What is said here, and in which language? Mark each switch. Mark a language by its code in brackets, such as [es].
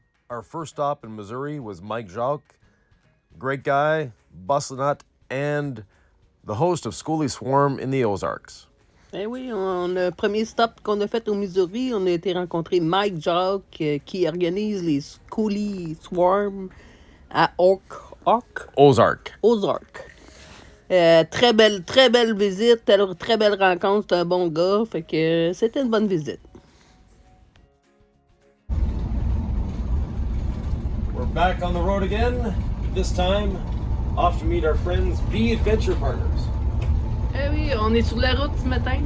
[en] our first stop in Missouri was Mike Jacques. Great guy, bustle nut, and the host of Schoolie Swarm in the Ozarks. [fr] Eh oui, le premier stop qu'on a fait au Missouri, on a été rencontrer Mike Jacques qui organise les Schoolie Swarm à Ozark. Très belle visite, très belle rencontre, c'est un bon gars, fait que c'était une bonne visite. [en] We're back on the road again, this time off to meet our friends Bee Adventure Partners. [fr] Eh oui, on est sur la route ce matin.